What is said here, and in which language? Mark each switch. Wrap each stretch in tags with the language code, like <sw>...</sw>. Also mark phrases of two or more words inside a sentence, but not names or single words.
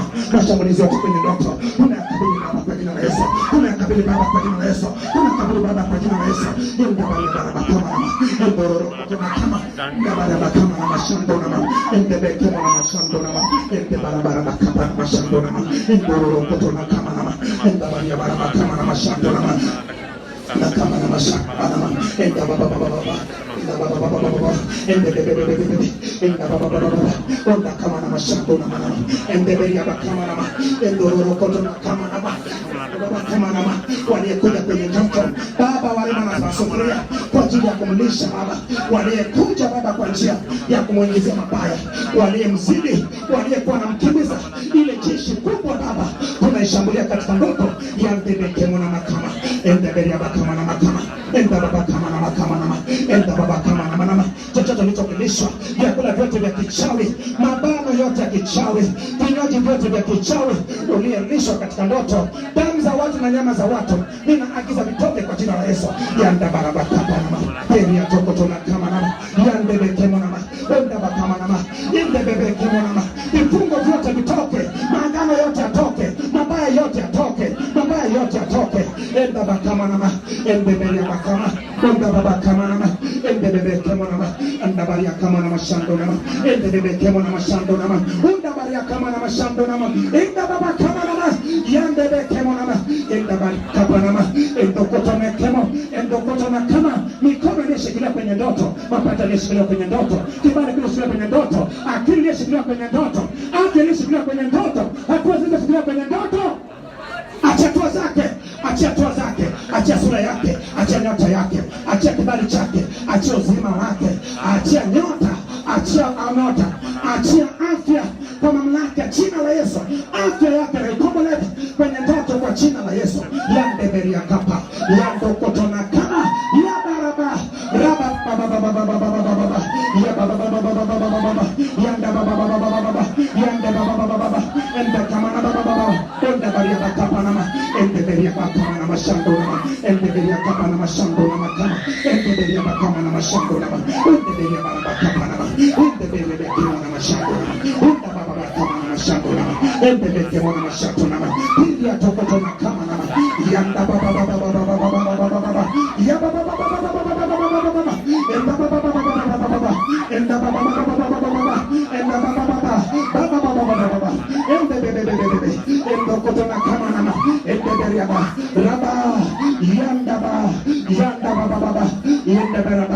<sw>Mashambulizi yote kwenye ndoto, tunayakabili baba kwa jina la Yesu, tunayakabili baba kwa jina la Yesu, tunayakabili baba kwa jina la Yesu. Enda beria baraba kama nama, ende roro kama, enda baraba kama nama shando nama, ende beria nama shando nama, ende barabara kama nama shando nama, ende roro kama nama, enda beria baraba kama nama shando nama. Nakama nama shaka nama, enda baba baba baba, enda baba baba baba, enda bebe bebe bebe, enda baba baba baba, onda kama nama shaka nama, enda beria kama nama, enda roro koto kama nama, baba kama nama. Waliyekuja kwenye ndoto baba, wale wana sufuria kwa ajili ya kumlisha baba, waliyekuja baba kwa njia ya kumuingizia mabaya, waliyemzidi, waliyekuwa anamkimbiza ile jeshi kubwa baba, tunaishambulia katika ndoto ya bebe kemo na makama, enda beria kama na makama, enda baba kama na makama nama, enda baba kama na manama. Chochote kilichokilishwa, vyakula vyote vya kichawi, mabano yote ya kichawi, vinywaji vyote vya kichawi uliyelishwa katika ndoto, damu za watu na nyama za watu, ninaagiza vitoke kwa jina la Yesu. Yanda baraba kama nama, beria tokotona kama nama, yande bekemo nama, enda baba kama nama, yende bebe kemo nama. Vifungo vyote vitoke, maagano yote yatoke, mabaya yote yatoke, mabaya yote yatoke. Enda baba kama nama, ende beria kama, enda baba kama nama, ende bebe kemo nama, enda baria kama nama shando nama, ende bebe kemo nama shando nama, enda baria kama nama shando nama, enda baba kama nama, yande bebe kemo nama, enda baria kama nama, endo kotona kemo, endo kotona kama. Mikono iliyoshikilia kwenye ndoto, mapato iliyoshikilia kwenye ndoto, kibali kiliyoshikilia kwenye ndoto, akili iliyoshikilia kwenye ndoto, afya iliyoshikilia kwenye ndoto, hatua zilizoshikilia kwenye ndoto, achia hatua zake, achia hatua zake, achia sura yake, achia nyota yake, achia kibali chake, achia uzima wake, achia nyota, achia nyota, achia afya kwa mamlaka ya jina la Yesu. Afya yake na ikomboleke kwenye ndoto kwa jina la Yesu. Yande beria kapa, yando kotona kama, ya baraba, raba baba baba baba baba baba, ya baba baba baba baba baba, yanda baba baba baba baba, yanda baba baba baba, enda kama na baba baba, enda beria kapa nama, enda beria kapa nama shando nama, enda beria kapa nama shando nama kama, enda beria kapa nama shando nama, enda beria baba kapa nama, enda beria kapa nama shando nama, enda baba kapa nama shando nama, enda beria nama shando nama, enda tokotona kama nama, yanda baba baba baba baba baba baba, ya baba baba baba baba baba baba, enda baba baba baba baba, enda baba baba baba baba, enda baba baba baba baba baba, endokotona kama nama endeberiaba raba yandaba baba yendeberaba.</sw>